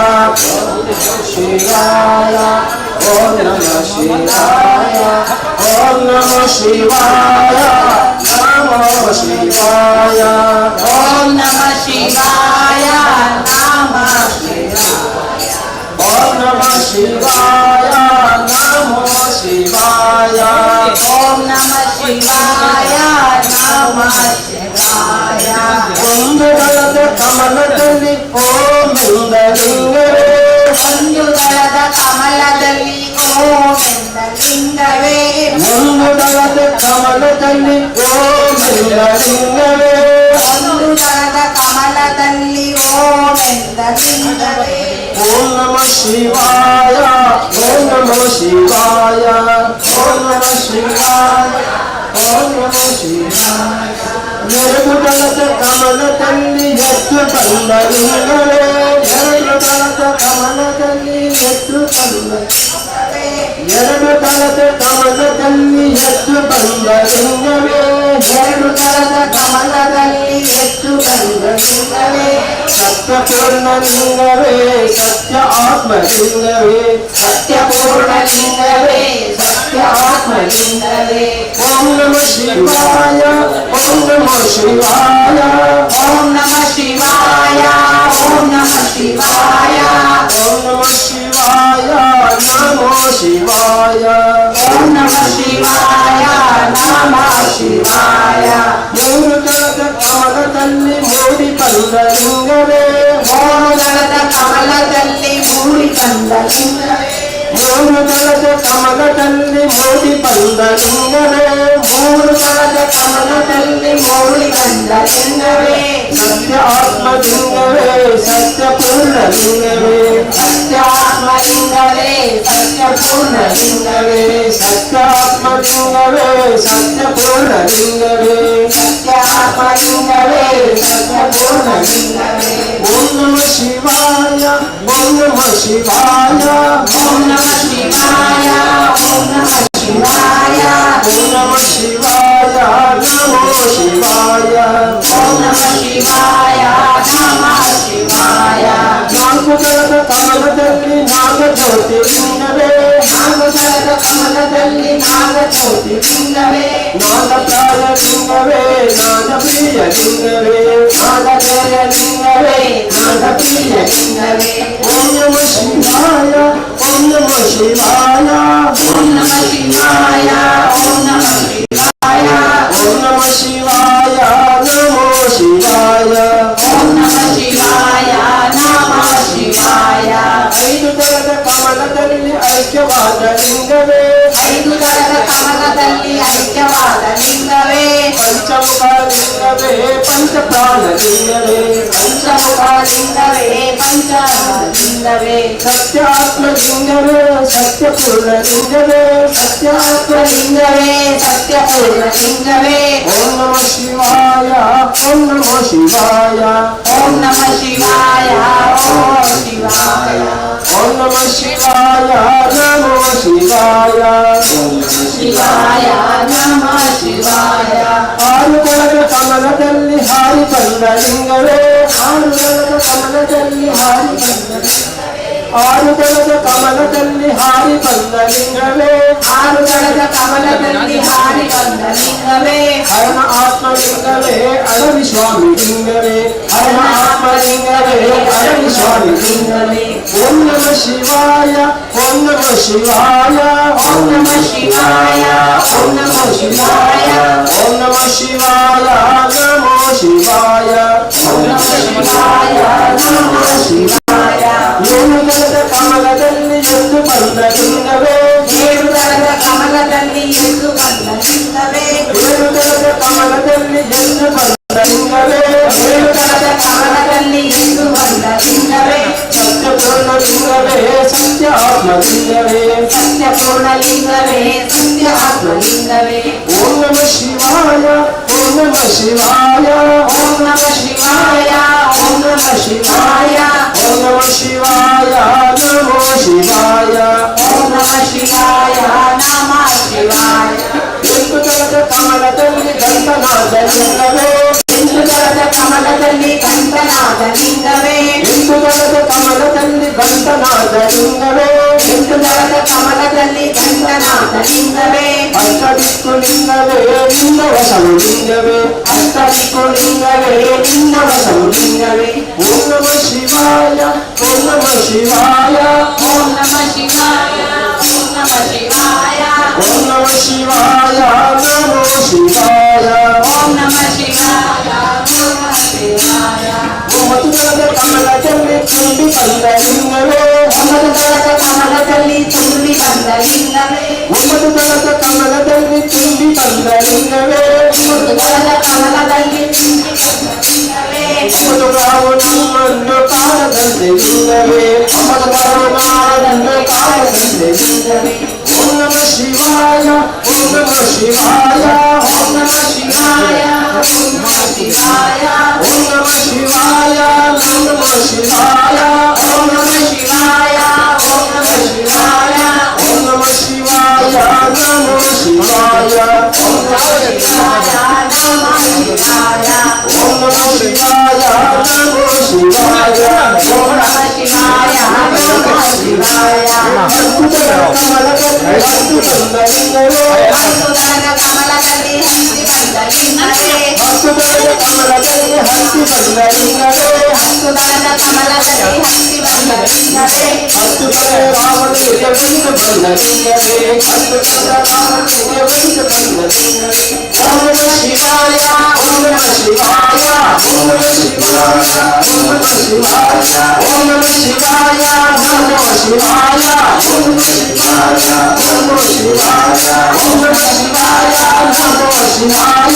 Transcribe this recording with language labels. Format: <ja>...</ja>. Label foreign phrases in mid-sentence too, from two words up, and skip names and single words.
<sa>शिवाय ओम नमः शिवाय ओम नमः शिवाय नमः शिवाय ओम नमः शिवाय नमः शिवाय ओम नमः शिवाय नमः शिवाय ओम नमः शिवाय नमः शिवाय</sa> <kn>ಒಂದುದಳದ ಕಮಲದಲ್ಲಿ ಓಂ ಎಂದಲಿಂಗವೇ ಒಂದುದಳದ ಕಮಲದಲ್ಲಿ ಓಂ ಎಂದಲಿಂಗವೇ ಒಂದುದಳದ ಕಮಲದಲ್ಲಿ ಓಂ ಎಂದಲಿಂಗವೇ ಒಂದುದಳದ ಕಮಲದಲ್ಲಿ ಓಂ ಎಂದಲಿಂಗವೇ ಓಂ</kn> <sa>ನಮಃ ಶಿವಾಯ ಓಂ ನಮಃ ಶಿವಾಯ ಓಂ ನಮಃ ಶಿವಾಯ ಓಂ ನಮಃ ಶಿವಾಯ</sa> <kn>ಎರಡು ದಳದ ಕಮಲದಲ್ಲಿ ಎತ್ತು ಬಂದಲಿಂಗವೇ ಎರಡು ದಳದ ಕಮಲದಲ್ಲಿ ಎತ್ತು ಬಂದಲಿಂಗವೇ ಎರಡು ದಳದ ಕಮಲದಲ್ಲಿ ಎತ್ತು ಬಂದಲಿಂಗವೇ ಎರಡು ದಳದ ಕಮಲದಲ್ಲಿ ಎತ್ತು ಬಂದಲಿಂಗವೇ ಸತ್ಯಪೂರ್ಣಲಿಂಗವೇ ಸತ್ಯ ಆತ್ಮಲಿಂಗವೇ ಸತ್ಯಪೂರ್ಣಲಿಂಗವೇ ಸತ್ಯ ಆತ್ಮಲಿಂಗವೇ</kn> <sa>ಓಂ ನಮಃ ಶಿವಾಯ ಓಂ ನಮಃ ಶಿವಾಯ ಓಂ ನಮಃ ಶಿವಾಯ ಓಂ ನಮಃ ಶಿವಾಯ ಓಂ ನಮಃ ಶಿವಾಯ ನಮೋ ಶಿವಾಯ ಓಂ ನಮಃ ಶಿವಾಯ ನಮಃ ಶಿವಾಯ</sa> <kn>ಮೂರು ದಳದ ಕಮಲದಲ್ಲಿ ಮೂಡಿ ಬಂದ ಲಿಂಗವೇ ಮೂರು ದಳದ ಕಮಲದಲ್ಲಿ ಮೂಡಿ ಬಂದ ಲಿಂಗವೇ ಮೂರು ದಳದ ಕಮಲದಲ್ಲಿ ಮೂಡಿ ಬಂದ ಲಿಂಗವೇ ಮೂರು ದಳದ ಕಮಲದಲ್ಲಿ ಮೂಡಿ ಬಂದ ಲಿಂಗವೇ ಸತ್ಯ ಆತ್ಮಲಿಂಗವೇ ಸತ್ಯ ಪೂರ್ಣಲಿಂಗವೇ ಸತ್ಯ ಆತ್ಮಲಿಂಗವೇ ಸತ್ಯ ಪೂರ್ಣಲಿಂಗವೇ ಸತ್ಯ ಆತ್ಮಲಿಂಗವೇ ಸತ್ಯ ಪೂರ್ಣಲಿಂಗವೇ ಸತ್ಯ ಆತ್ಮಲಿಂಗವೇ ಸತ್ಯ ಪೂರ್ಣಲಿಂಗವೇ</kn> <sa>ಓಂ ನಮಃ ಶಿವಾಯ ಓಂ ನಮಃ ಶಿವಾಯ ಓಂ ನಮಃ ಶಿವಾಯ ಓಂ ನಮಃ ಶಿವಾಯ ಓಂ ನಮಃ ಶಿವಾಯ ನಮೋ ಶಿವಾಯ ಓಂ ನಮಃ ಶಿವಾಯ ನಮಃ ಶಿವಾಯ</sa> <kn>ನಾಲ್ಕು ದಳದ ಕಮಲದಲ್ಲಿ ನಾಗ ಜ್ಯೋತಿರ್ಲಿಂಗವೇ ನಾಲ್ಕು ದಳದ ಕಮಲದಲ್ಲಿ ನಾಗ ಜ್ಯೋತಿರ್ಲಿಂಗವೇ ನಾಗಪ್ರಾಯ ಲಿಂಗವೇ ನಾಗಪ್ರಿಯ ಲಿಂಗವೇ ನಾಗಪ್ರಿಯ ಲಿಂಗವೇ ನಾಗಪ್ರಿಯ ಲಿಂಗವೇ</kn> <sa>ಓಂ ನಮಃ ಶಿವಾಯ ಓಂ ನಮಃ ಶಿವಾಯ ಓಂ ನಮಃ ಶಿವಾಯ ಓಂ ನಮಃ ಶಿವಾಯ ಓಂ ನಮಃ ಶಿವಾಯ ನಮೋ ಶಿವಾಯ ಓಂ ನಮಃ ಶಿವಾಯ ನಮಃ ಶಿವಾಯ</sa> <kn>ಐದು ದಳದ ಕಮಲದಲ್ಲಿ ಐಕ್ಯವಾದ ಲಿಂಗವೇ ಐದು ದಳದ ಕಮಲದಲ್ಲಿ ಐಕ್ಯವಾದ ಲಿಂಗವೇ ಪಂಚಮುಖ ಲಿಂಗವೇ ಪಂಚಪ್ರಾಣ ಲಿಂಗವೇ ಪಂಚಮುಖ ಲಿಂಗವೇ ಪಂಚಲಿಂಗವೇ ಸತ್ಯ ಆತ್ಮಲಿಂಗವೇ ಸತ್ಯ ಪೂರ್ಣಲಿಂಗವೇ ಸತ್ಯ ಆತ್ಮಲಿಂಗವೇ ಸತ್ಯ ಪೂರ್ಣಲಿಂಗವೇ</kn> <sa>ಓಂ ನಮಃ ಶಿವಾಯ ಓಂ ನಮಃ ಶಿವಾಯ ಓಂ ನಮಃ ಶಿವಾಯ ಓಂ ಶಿವಾಯ ಓಂ ನಮಃ ಶಿವಾಯ ನಮೋ ಶಿವಾಯ ಶಿವಾಯ ನಮಃ ಶಿವಾಯ</sa> <kn>ಆರು ದಳದ ಕಮಲದಲ್ಲಿ ಹಾರಿ ಬಂದ ಲಿಂಗವೇ ಆರು ದಳದ ಕಮಲದಲ್ಲಿ ಹಾರಿ ಬಂದ ಆರು ದಳದ ಕಮಲದಲ್ಲಿ ಹಾರಿ ಬಂದ ಲಿಂಗವೇ ಆರು ದಳದ ಕಮಲದಲ್ಲಿ ಹಾರಿ ಬಂದ ಲಿಂಗವೇ ಹರಣ ಆತ್ಮಲಿಂಗವೇ ಅಳವಿ ಸ್ವಾಮಿ ಲಿಂಗವೇ ಹರಣ ಆತ್ಮಲಿಂಗವೇ ಅಳವಿ ಸ್ವಾಮಿ ಲಿಂಗವೇ</kn> <sa>ಓಂ ನಮಃ ಶಿವಾಯ ಓಂ ನಮಃ ಶಿವಾಯ ಓಂ ನಮಃ ಶಿವಾಯ ಓಂ ನಮಃ ಶಿವಾಯ ಓಂ ನಮಃ ಶಿವಾಯ ನಮೋ ಶಿವಾಯ ಓಂ ನಮಃ ಶಿವಾಯ ನಮಃ ಶಿವಾಯ</sa> <kn>ಏಳು ದಳದ ಕಮಲದಲ್ಲಿ ಎದ್ದು ಬಂದ ಲಿಂಗವೇ ಏಳು ದಳದ ಕಮಲದಲ್ಲಿ ಎದ್ದು ಬಂದ ಲಿಂಗವೇ ಏಳು ದಳದ ಕಮಲದಲ್ಲಿ ಎದ್ದು ಬಂದ ಲಿಂಗವೇ ಏಳು ದಳದ ಕಮಲದಲ್ಲಿ ಎದ್ದು ಬಂದ ಲಿಂಗವೇ ಸತ್ಯ ಪೂರ್ಣಲಿಂಗವೇ ಸತ್ಯ ಆತ್ಮಲಿಂಗವೇ ಸತ್ಯ ಪೂರ್ಣಲಿಂಗವೇ ಸತ್ಯ ಆತ್ಮಲಿಂಗವೇ</kn> <sa>ಓಂ ನಮಃ ಶಿವಾಯ ಓಂ ನಮಃ ಶಿವಾಯ ಓಂ ನಮಃ ಶಿವಾಯ ಓಂ ನಮಃ ಶಿವಾಯ ಓಂ ನಮಃ ಶಿವಾಯ ನಮೋ ಶಿವಾಯ ಓಂ ನಮಃ ಶಿವಾಯ ನಮಃ ಶಿವಾಯ</sa> <kn>ಎಂಟು ದಳದ ಕಮಲದಲ್ಲಿ ಗಂಟನಾದ ಲಿಂಗವೇ ಎಂಟು ದಳದ ಕಮಲದಲ್ಲಿ ಕಂಠನಾದ ಲಿಂಗವೇ ಎಂಟು ದಳದ ಕಮಲದಲ್ಲಿ ಗಂಟನಾದ ಲಿಂಗವೇ ಎಂಟು ದಳದ ಕಮಲದಲ್ಲಿ ಕಂಠನಾದ ಲಿಂಗವೇ ಅಷ್ಟದಿಕ್ಕು ಲಿಂಗವೇ ನಿನ್ನ ವಶವು ಲಿಂಗವೇ ಅಷ್ಟದಿಕ್ಕು ಲಿಂಗವೇ ನಿನ್ನ ವಶವು ಲಿಂಗವೇ</kn> <sa>ಓಂ ನಮಃ ಶಿವಾಯ ಓಂ ನಮಃ ಶಿವಾಯ ಓಂ ನಮಃ ಶಿವಾಯ ಓಂ ನಮಃ ಶಿವಾಯ ಓಂ ನಮಃ ಶಿವಾಯ ನಮೋ ಶಿವಾಯ ಓಂ ನಮಃ ಶಿವಾಯ ನಮಃ ಶಿವಾಯ</sa> <kn>ಒಂಬತ್ತು ದಳದ ಕಮಲದಲ್ಲಿ ತುಂಬಿ ಬಂದ ಲಿಂಗವೇ ಒಂಬತ್ತು ದಳದ ಕಮಲದಲ್ಲಿ ತುಂಬಿ ಬಂದ ಲಿಂಗವೇ ಒಂಬತ್ತು ದಳದ ಕಮಲದಲ್ಲಿ ತುಂಬಿ ಬಂದ ಲಿಂಗವೇ ಒಂಬತ್ತು ದಳದ ಕಮಲದಲ್ಲಿ ತುಂಬಿ ಬಂದ ಲಿಂಗವೇ ಒಂಬತ್ತು ಕಾವು ನಮ್ಮನ್ನು ಕಾಣದಂತೆ ಲಿಂಗವೇ ಒಂಬತ್ತು ಕಾವು ನಾಡನ್ನು ಕಾಣದಂತೆ ಲಿಂಗವೇ</kn> <sa>ಓಂ ನಮಃ ಶಿವಾಯ ಓಂ ನಮಃ ಶಿವಾಯ ಓಂ ನಮಃ ಶಿವಾಯ ಓಂ ನಮಃ ಶಿವಾಯ ಓಂ ನಮಃ ಶಿವಾಯ ಓಂ ನಮಃ ಶಿವಾಯ ಓಂ ನಮಃ ಶಿವಾಯ ಓಂ ನಮಃ ಶಿವಾಯ ಓಂ ನಮಃ ಶಿವಾಯ ನಮೋ ಶಿವಾಯ ಓಂ ನಮಃ ಶಿವಾಯ ನಮಃ ಶಿವಾಯ ಓಂ ನಮಃ ಶಿವಾಯ ನಮೋ ಶಿವಾಯ</sa> <kn>ಕಮಲದಲ್ಲಿ ಹತ್ತು ಬಂದ ಲಿಂಗವೇ ಹಸುದಳದ ಕಮಲದಲ್ಲಿ ಹಂಸಿ ಬಂದ ಲಿಂಗವೇ ಹಸುದಳದ ಕಮಲದಲ್ಲಿ ಹಂಸಿ ಬಂದ ಲಿಂಗವೇ ಹಸುದಳದ ಕಮಲದಲ್ಲಿ ಹಂಸಿ ಬಂದ ಲಿಂಗವೇ ಹತ್ತು ಕಡೆ ರಾಮನಿಗೆ ಬಂದು ಬಂದ ಲಿಂಗವೇ ಹತ್ತು ಕಡೆ ರಾಮನಿಗೆ ಬಂದು ಬಂದ ಲಿಂಗವೇ</kn> <sa>ಓಂ ನಮಃ ಶಿವಾಯ ಓಂ ನಮಃ ಶಿವಾಯ ಓಂ ನಮಃ ಶಿವಾಯ ಓಂ ನಮಃ ಶಿವಾಯ ಓಂ ನಮಃ ಶಿವಾಯ ಓಂ ನಮಃ ಶಿವಾಯ ಓಂ ನಮಃ ಶಿವಾಯ ಓಂ ನಮಃ ಶಿವಾಯ ಓಂ ನಮಃ ಶಿವಾಯ ಓಂ ನಮಃ ಶಿವಾಯ</sa>